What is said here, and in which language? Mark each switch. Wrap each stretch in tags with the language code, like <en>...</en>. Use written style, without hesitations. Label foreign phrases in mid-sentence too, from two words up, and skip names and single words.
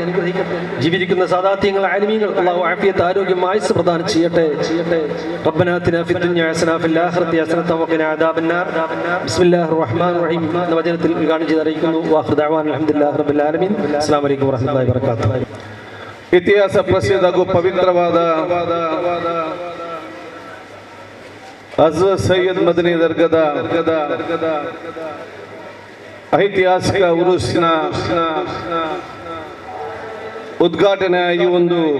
<ml>ജീവിക്കുന്ന സാദാത്യങ്ങൾ ആലിമീങ്ങൾ അള്ളാഹു ആഫിയത്ത്, ആരോഗ്യം, ആയുസ്സ് പ്രദാനം ചെയ്യട്ടെ.</ml> <ar>ربنا آتنا في الدنيا حسنة في الآخرة حسنة وقنا عذاب النار. بسم الله الرحمن الرحيم</ar> <ml>എന്ന വചനത്തിൽ ഉദ്ഘാടനം ചെയ്ത് അറിയിക്കുന്നു.</ml> <ar>وآخر دعوانا الحمد لله رب العالمين. السلام عليكم ورحمة الله وبركاته.</ar> <kn>ಇತಿಹಾಸ ಪ್ರಸಿದ್ಧ ಹಾಗೂ ಪವಿತ್ರವಾದ ಹಜರತ್ ಸೈಯದ್ ಮದನಿ ದರ್ಗದ ಐತಿಹಾಸಿಕ ಉರುಸಿನ ಉದ್ಘಾಟನೆ ಈ ಒಂದು</kn>